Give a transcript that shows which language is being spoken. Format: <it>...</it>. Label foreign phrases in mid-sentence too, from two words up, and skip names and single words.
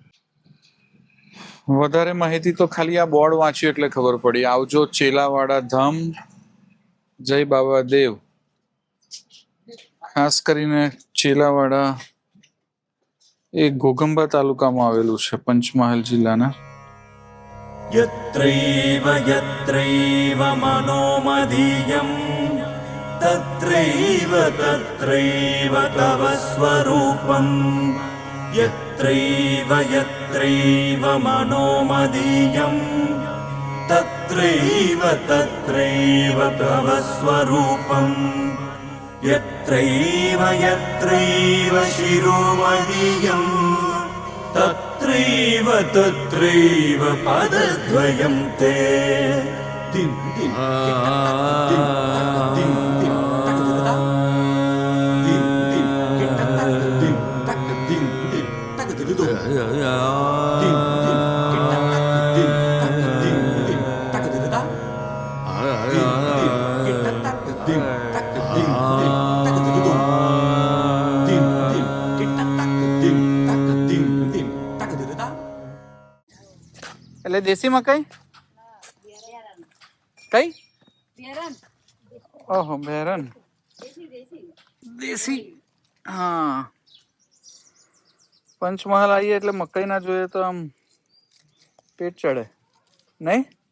<gu>વધારે માહિતી તો ખાલી આ બોર્ડ વાંચ્યું એટલે ખબર પડી. આવજો ચેલાવાડા ધામ, જય બાબા દેવ. ખાસ કરીને ચેલાવાડા એ ઘોઘંબા તાલુકામાં આવેલું છે, પંચમહાલ જિલ્લાના.</gu> <sa>यत्रैव यत्रैव मनोमदीयं तत्रैव तत्रैव तव स्वरूपं. यत्रैव यत्रैव मनोमदीयं तत्रैव तत्रैव तव स्वरूपं. यत्रैव यत्रैव शिरोमदीयं तत्रैव तत्रैव पदद्वयं ते. दिं दिं दिं दिं दिं तकददा दिं दिं किटक दिं तक दिं दिं तकददो दिं दिं किटक दिं तक दिं दिं तकददा दिं दिं किटक दिं तक दिं दिं तकददो दिं दिं किटक दिं तक दिं दिं तकददा.</sa> <gu>એટલે દેશી મકાઈ કઈ? ઓહો, બેરન દેશી. હા, પંચમહાલ આવીએ એટલે મકાઈ ના જોઈએ તો આમ પેટ ચડે નહીં?</gu>